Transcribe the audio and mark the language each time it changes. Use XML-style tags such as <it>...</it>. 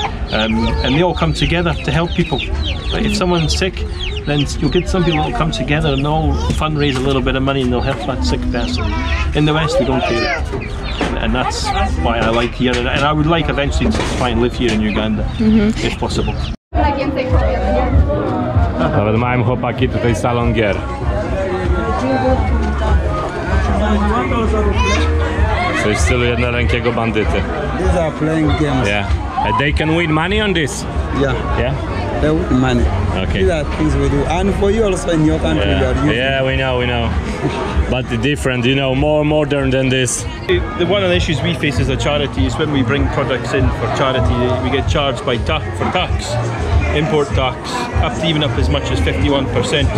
<en>And they all come together to help people. Like if someone's sick, then you'll get some people that come together and they'll fundraise a little bit of money and they'll help that sick person. In the West, we don't care. and that's why I like here. And I would like eventually to try and live here in Uganda, if possible.</en> <pl>Nawet mają chłopaki tutaj salon gier. Coś w stylu jednorękiego bandyty.</pl> <en>These are playing games. Yeah. And they can win money on this? Yeah. Yeah? They win money. Okay. These are things we do. And for you also in your country, you are using. Yeah, we know. But different, you know, more modern than this. One of the issues we face as a charity is when we bring products in for charity, we get charged by for tax, import tax, even up as much as 51%.</en>